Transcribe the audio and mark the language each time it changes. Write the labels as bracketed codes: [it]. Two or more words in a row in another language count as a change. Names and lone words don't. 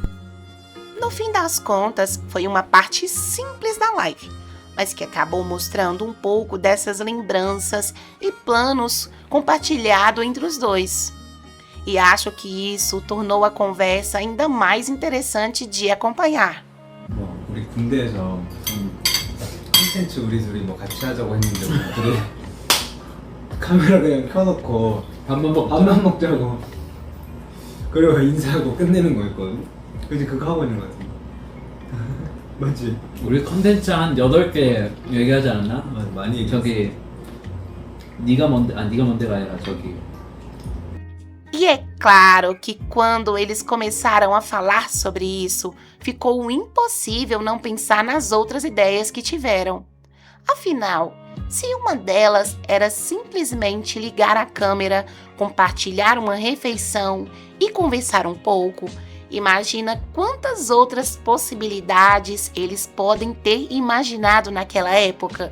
[pt] No fim das contas, foi uma parte simples da live, mas que acabou mostrando um pouco dessas lembranças e planos compartilhados entre os dois. E acho que isso tornou a conversa ainda mais interessante de acompanhar. [ko] 우리 군대에서 무슨 콘텐츠 우리 둘이 뭐 같이 하자고 했는데 우리들이 카메라 그냥 켜놓고 밥만 먹자고 그리고 인사하고 끝내는 거였거든. 그치 그거 하고 있는 거 같은데. 맞지? 우리 컨텐츠 한 8개 얘기하지 않았나? 맞아, 많이 얘기했어. 저기 네가 뭔데가 아니라 저기 [pt] E é claro que quando eles começaram a falar sobre isso, ficou impossível não pensar nas outras ideias que tiveram. Afinal, se uma delas era simplesmente ligar a câmera, compartilhar uma refeição e conversar um pouco, imagina quantas outras possibilidades eles podem ter imaginado naquela época.